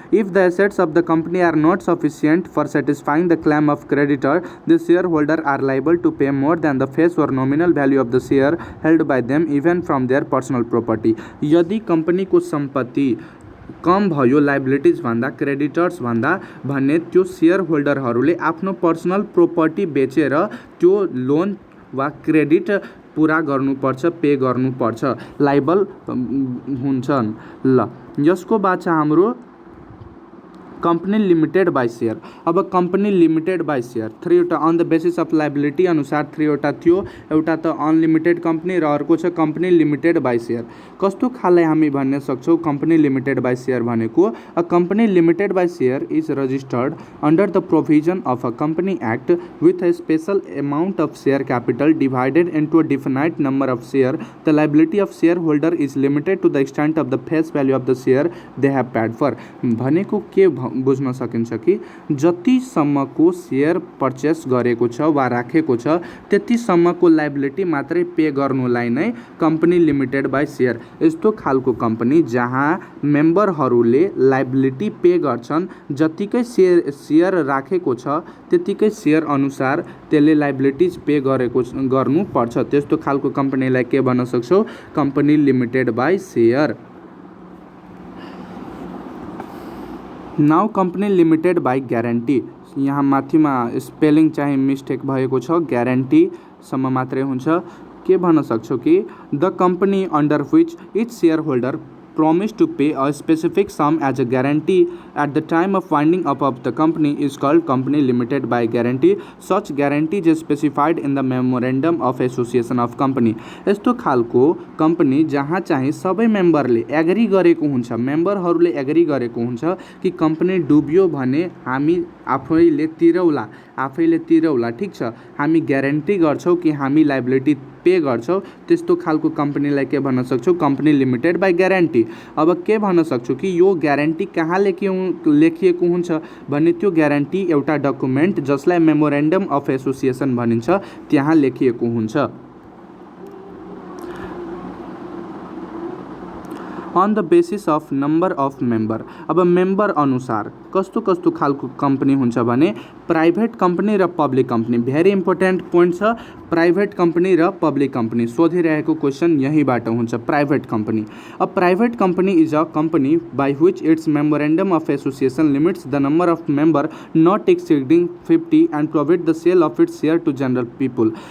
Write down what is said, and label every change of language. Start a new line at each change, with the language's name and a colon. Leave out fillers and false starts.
English: If the assets of the company are not sufficient for satisfying the claim of creditor, the share holder are liable to pay more than the face or nominal value of the share held by them even from their personal property.
Nepali: यदि कम्पनीको सम्पत्ति कम भयो liabilities भन्दा, creditors भन्दा भने त्यो share होल्डरहरूले आफ्नो पर्सनल प्रोपर्टी बेचेर त्यो लोन वा क्रेडिट पुरा गर्नुपर्छ, पे गर्नुपर्छ, लाइबल हुन्छन्। ल यसको बाद छ हाम्रो कंपनी लिमिटेड बाई शेयर। अब company limited by share थ्रीवटा
English: on the basis of liability
Nepali: अनुसार थ्रीवटा थियो, एउटा त अनलिमिटेड कंपनी र अर्को छ कंपनी लिमिटेड बाई शेयर। कस्तो खाले हामी भन्ने सक्छौँ कंपनी लिमिटेड बाई शेयर भनेको,
English: A company limited by share is registered under the provision of a company act with a special amount of share capital divided into a definite number of share. The liability of share holder is limited to the extent of the face value of the share they have paid for.
Nepali: भनेको के बुझ्न सकिन्छ कि जतिसम्मको share purchase गरेको छ वा राखेको छ त्यतिसम्मको लाइबिलिटी मात्रै पे गर्नुलाई नै कंपनी लिमिटेड बाई शेयर। यस्तो खालको कंपनी जहाँ मेम्बरहरूले लाइबिलिटी पे गर्छन्, जतिकै शेयर राखेको छ त्यतिकै शेयर अनुसार त्यसले लाइबिलिटीज पे गर्नुपर्छ, त्यस्तो खालको कंपनीलाई के भन्न सक्छौँ, company limited by share. Now company limited by guarantee, यहाँ माथिमा स्पेलिङ चाहिँ मिस्टेक भएको छ, ग्यारेन्टीसम्म मात्रै हुन्छ। के भन्न सक्छौँ कि
English: The company under which each share holder promise to pay a specific sum as a guarantee at the time of winding up of the company is called company limited by guarantee. Such guarantee is specified in the memorandum of association of company।
Nepali: यस्तो खालको company जहाँ चाहिँ सबै मेम्बरले agree गरेको हुन्छ, मेम्बरहरूले agree गरेको हुन्छ कि कंपनी डुब्यो भने हामी आफैले तिरौला, ठिक छ, हामी ग्यारेन्टी गर्छौँ कि हामी लाइबिलिटी पे गर्छौँ, त्यस्तो खालको कंपनीलाई के भन्न सक्छौँ, कंपनी लिमिटेड बाई ग्यारेन्टी। अब के भन्न सक्छु कि यो ग्यारेन्टी कहाँ लेखिएको हुन्छ भने त्यो ग्यारेन्टी एउटा डकुमेन्ट जसलाई मेमोरेन्डम अफ एसोसिएसन भनिन्छ त्यहाँ लेखिएको हुन्छ।
English: on the basis of number of member।
Nepali: अब मेम्बर अनुसार कस्तो कस्तो खालको कंपनी हुन्छ भने प्राइभेट कंपनी र public company.
English: very important point
Nepali: छ, प्राइभेट कंपनी र पब्लिक कंपनी सोधिरहेको क्वेसन यहीबाट हुन्छ।
English: Private company, a private company is a company by which its memorandum of association limits the number of member not exceeding 50 and provide the sale of its share to general people.